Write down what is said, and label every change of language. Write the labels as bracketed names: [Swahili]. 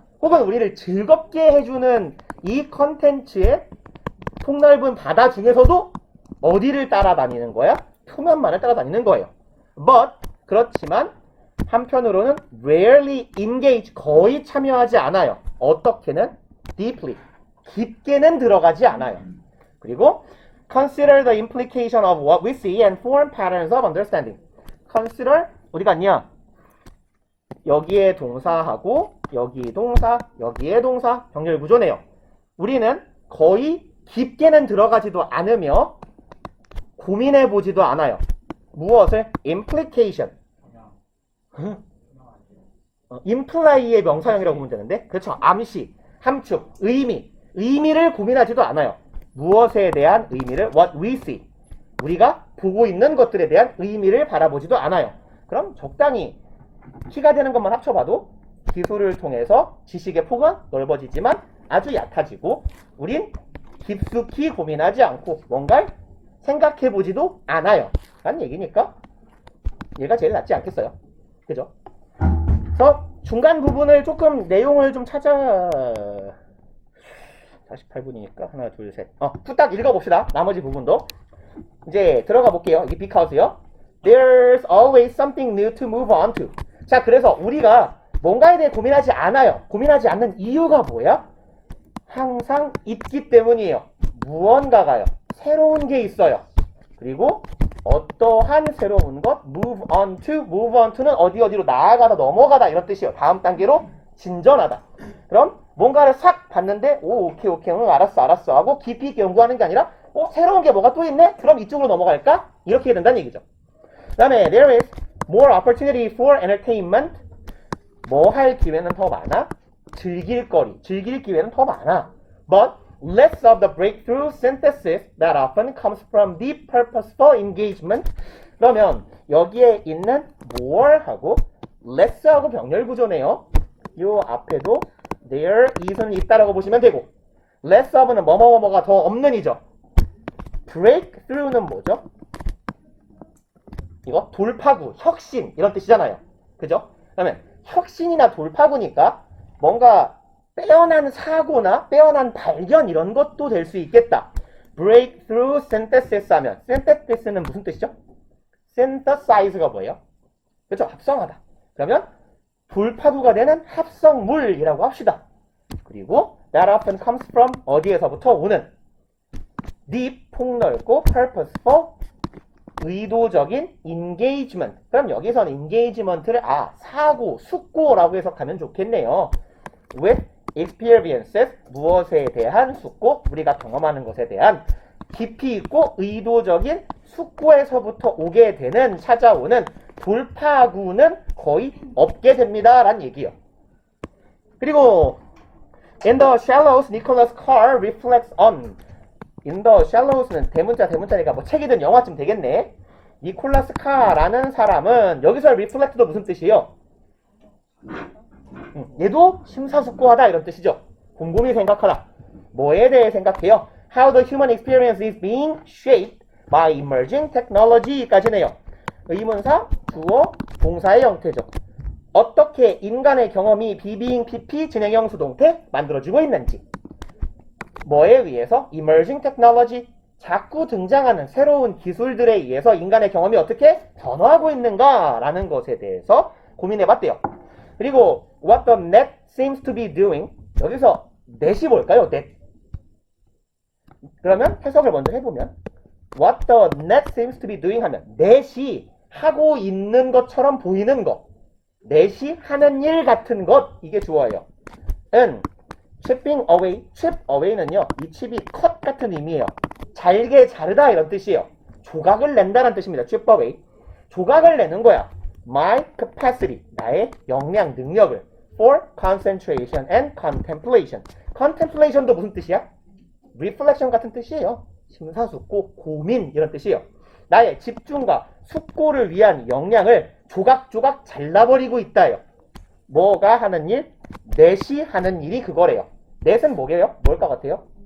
[Korean] 혹은 우리를 즐겁게 해주는 이 컨텐츠의 폭넓은 바다 중에서도 어디를 따라다니는 거야? 표면만을 따라다니는 거예요. But 그렇지만 한편으로는 [English] rarely engage, [Korean] 거의 참여하지 않아요. 어떻게는? deeply, 깊게는 들어가지 않아요. [English] 그리고 consider the implication of what we see and form patterns of understanding. [Korean] consider, 어디 갔냐? 여기에 동사하고 여기 동사, 여기에 동사, 병렬 구조네요. 우리는 거의 깊게는 들어가지도 않으며 고민해보지도 않아요. 무엇을? implication. imply의 명사형이라고 보면 되는데, 그렇죠. 암시, 함축, 의미를 고민하지도 않아요. 무엇에 대한 의미를? [English] what we see. [Korean] 우리가 보고 있는 것들에 대한 의미를 바라보지도 않아요. 그럼 적당히 키가 되는 것만 합쳐봐도 기술을 통해서 지식의 폭은 넓어지지만 아주 얕아지고 우린 깊숙이 고민하지 않고 뭔가를 생각해보지도 않아요 라는 얘기니까 얘가 제일 낫지 않겠어요? 그죠? 그래서 중간 부분을 조금 내용을 좀 찾아 48분이니까 하나 둘 셋 후딱 읽어봅시다. 나머지 부분도 이제 들어가 볼게요. 이게 because요. [English] There's always something new to move on to. [Korean] 자, 그래서 우리가 뭔가에 대해 고민하지 않아요. 고민하지 않는 이유가 뭐야? 항상 있기 때문이에요. 무언가가요. 새로운 게 있어요. 그리고 어떠한 새로운 것, move on to는 어디로 나아가다, 넘어가다 이런 뜻이에요. 다음 단계로 진전하다. 그럼 뭔가를 싹 봤는데 오케이 응, 알았어 하고 깊이 있게 연구하는 게 아니라 새로운 게 뭐가 또 있네? 그럼 이쪽으로 넘어갈까? 이렇게 된다는 얘기죠. 그 다음에 [English] there is more opportunity for entertainment. [Korean] 뭐 할 기회는 더 많아? 즐길 기회는 더 많아. [English] But less of the breakthrough synthesis that often comes from deep purposeful engagement. [Korean] 그러면 여기에 있는 more하고 less하고 병렬 구조네요. 요 앞에도 [English] there is [Korean] 는 있다라고 보시면 되고 less of는 뭐뭐뭐가 더 없는 이죠. breakthrough는 뭐죠? 이거 돌파구, 혁신 이런 뜻이잖아요. 그죠? 그러면 혁신이나 돌파구니까 뭔가 빼어난 사고나 빼어난 발견 이런 것도 될 수 있겠다. breakthrough synthesis 하면 synthesis는 무슨 뜻이죠? synthesize가 뭐예요? 그렇죠? 합성하다. 그러면 돌파구가 되는 합성물이라고 합시다. 그리고 [English] that often comes from [Korean] 어디에서부터 오는 deep 폭넓고 purposeful 의도적인 engagement. 그럼 여기서는 engagement를 사고, 숙고라고 해석하면 좋겠네요. [English] with experiences, [Korean] 무엇에 대한 숙고, 우리가 경험하는 것에 대한 깊이 있고 의도적인 숙고에서부터 오게 되는, 찾아오는 돌파구는 거의 없게 됩니다 라는 얘기예요. 그리고 [English] in the shallows, Nicholas Carr reflects on. in the shallows [Korean] 는 대문자니까 뭐 책이든 영화쯤 되겠네. 니콜라스 카라는 사람은 여기서 reflect도 무슨 뜻이에요? 얘도 심사숙고하다 이런 뜻이죠. 곰곰이 생각하다. 뭐에 대해 생각해요? [English] How the human experience is being shaped by emerging technology까지네요. [Korean] 의문사, 주어, 동사의 형태죠. 어떻게 인간의 경험이 being PP 진행형 수동태 만들어지고 있는지. 뭐에 의해서? [English] emerging technology, [Korean] 자꾸 등장하는 새로운 기술들에 의해서 인간의 경험이 어떻게 변화하고 있는가라는 것에 대해서 고민해봤대요. 그리고 [English] what the net seems to be doing. [Korean] 여기서 net이 뭘까요? net. 그러면 해석을 먼저 해보면 [English] what the net seems to be doing [Korean] 하면 net이 하고 있는 것처럼 보이는 것, net이 하는 일 같은 것, 이게 주어예요. [English] chipping away, chip away [Korean] 는요, 이 칩이 cut 같은 의미예요. 잘게 자르다 이런 뜻이에요. 조각을 낸다는 뜻입니다. [English] chip away. [Korean] 조각을 내는 거야. [English] My capacity, [Korean] 나의 역량, 능력을 [English] for concentration and contemplation. [Korean] contemplation도 무슨 뜻이야? reflection 같은 뜻이에요. 심사숙고, 고민 이런 뜻이에요. 나의 집중과 숙고를 위한 역량을 조각조각 잘라버리고 있다요. 뭐가 하는 일? 넷이 하는 일이 그거래요. 넷은 뭐게요? 뭘 것 같아요?